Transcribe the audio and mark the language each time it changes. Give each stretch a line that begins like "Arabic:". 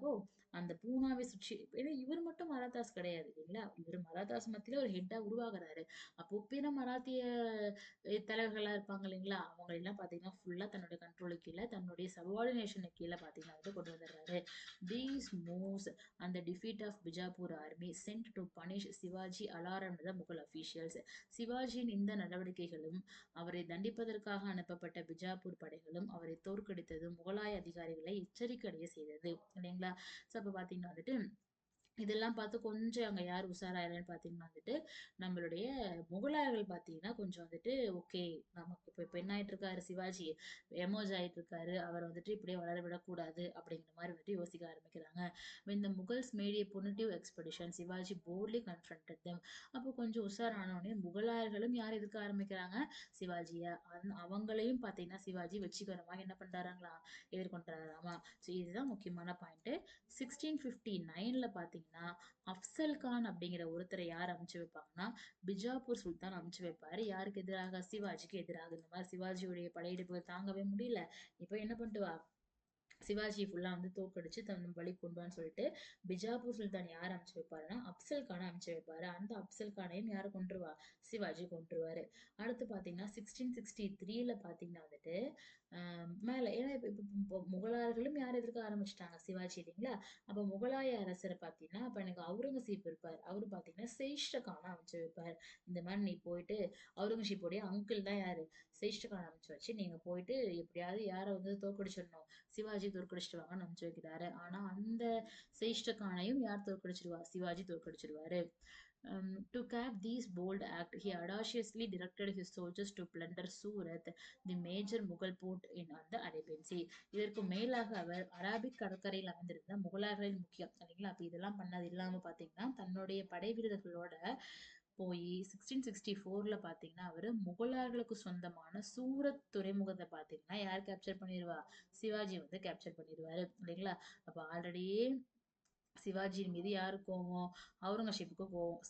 Tamil: அப்போ அந்த பூனாவை சுற்றி ஏன்னா இவர் மட்டும் மராத்தாஸ் கிடையாது இல்லைங்களா? இவர் மராத்தாஸ் மத்தியில ஒரு ஹெட்டா உருவாகுறாரு. அப்போ பிற மராத்திய தலைவர்களா இருப்பாங்க இல்லைங்களா? அவங்க எல்லாம் பார்த்தீங்கன்னா ஃபுல்லா தன்னுடைய கண்ட்ரோலுக்கு கீழ தன்னுடைய சபார்டினேஷனுக்கு கீழ பார்த்தீங்கன்னா வந்து கொண்டு வந்துடுறாரு.
English: These moves and the defeat of Bijapur army sent to punish Shivaji alarmed the Mughal officials.
Tamil: சிவாஜியின் இந்த நடவடிக்கைகளும் அவரை தண்டிப்பதற்காக அனுப்பப்பட்ட பிஜாப்பூர் படைகளும் அவரை தோற்கடித்ததும் முகலாய அதிகாரிகளை எச்சரிக்கை அடைய செய்தது இல்லைங்களா? ஸோ அப்ப பார்த்தீங்கன்னா வந்துட்டு இதெல்லாம் பார்த்து கொஞ்சம் அங்க யார் உஷாராயிரன்னு பார்த்தீங்கன்னா வந்துட்டு, நம்மளுடைய முகலாயர்கள் பார்த்தீங்கன்னா, கொஞ்சம் வந்துட்டு ஓகே நமக்கு இப்ப என்ன ஆயிட்டு இருக்காரு சிவாஜி, எமர்ஜ் ஆயிட்டு இருக்காரு. அவர வந்துட்டு இப்படியே வளர விடக்கூடாது அப்படிங்கிற மாரி வந்துட்டு யோசிக்க ஆரம்பிக்கிறாங்க.
English: When the Mughals made a punitive expedition, Shivaji boldly confronted them.
Tamil: அப்போ கொஞ்சம் உஷாரான உடனே முகலாயர்களும் யார் எதிர்க்க ஆரம்பிக்கிறாங்க? சிவாஜிய. அவங்களையும் பார்த்தீங்கன்னா, சிவாஜி வெற்றிகரமா என்ன பண்றாங்களாம்? எதிர்கொண்டாராமா. ஸோ இதுதான் முக்கியமான பாயிண்ட். 1659ல பார்த்தீங்கன்னா, அஃப்சல் கான் அப்படிங்கிற ஒருத்தரை யார் அனுப்பிச்சு வைப்பாங்கன்னா, பிஜாப்பூர் சுல்தான் அனுப்பிச்சு வைப்பாரு. யாருக்கு எதிராக? சிவாஜிக்கு எதிராக. இந்த மாதிரி சிவாஜியுடைய படையெடுப்புகள் தாங்கவே முடியல. இப்ப என்ன பண்ணிட்டு வா? சிவாஜி ஃபுல்லா வந்து தோற்கடிச்சு தன் வழி கொண்டு வான்னு சொல்லிட்டு பிஜாப்பூர் சுல்தான் யார் அனுப்பிச்சு வைப்பாருன்னா அப்சல் கானை அனுப்பிச்சு வைப்பாரு. அந்த அப்சல் கானையும் யாரு கொன்றுவா? சிவாஜி கொன்றுவாரு. அடுத்து பாத்தீங்கன்னா 1663ல பாத்தீங்கன்னா வந்துட்டு மேல ஏன்னா இப்ப முகலாயர்களும் யார் எதிர்க்க ஆரம்பிச்சிட்டாங்க? சிவாஜி இல்லைங்களா? அப்ப முகலாய அரசர் பாத்தீங்கன்னா அப்ப எனக்கு அவுரங்கசீப் இருப்பார். அவரு பாத்தீங்கன்னா சேஷ்ட கானை அனுப்பிச்சு வைப்பாரு. இந்த மாதிரி நீ போயிட்டு அவுரங்கசீப்போடைய அங்கிள் தான் யாரு? சேஷ்ட கானை அனுப்பிச்சு வச்சு நீங்க போயிட்டு எப்படியாவது யாரை வந்து தோற்கடிச்சிடணும், சிவாஜி தோற்கடிச்சிட்டு வாங்கன்னு அனுப்பிச்சு வைக்கிறாரு. ஆனா அந்த சேஷ்ட கானையும் யார் தோற்கடிச்சிருவா? Sivaji தோற்கடிச்சிருவாரு.
English: To cap these bold act, he audaciously directed his soldiers to plunder Surat, the major Mughal port in on the Arabian Sea.
Tamil: இதற்கு மேலாக அவர் அரபிக் கடற்கரையில் அமைந்திருந்த முகலாயர்களின் முக்கியம் சரிங்களா? அப்ப இதெல்லாம் பண்ணது இல்லாம பாத்தீங்கன்னா தன்னுடைய படை வீரர்களோட போய் 1664ல பாத்தீங்கன்னா அவரு முகலாயர்களுக்கு சொந்தமான சூரத் துறைமுகத்தை பாத்தீங்கன்னா யார் கேப்சர் பண்ணிடுவா? சிவாஜி வந்து கேப்சர் பண்ணிடுவாரு இல்லைங்களா? அப்ப ஆல்ரெடியே சிவாஜியின் மீது யாருக்கு கோவம்? அவுரங்கசீப்புக்கு கோவம்.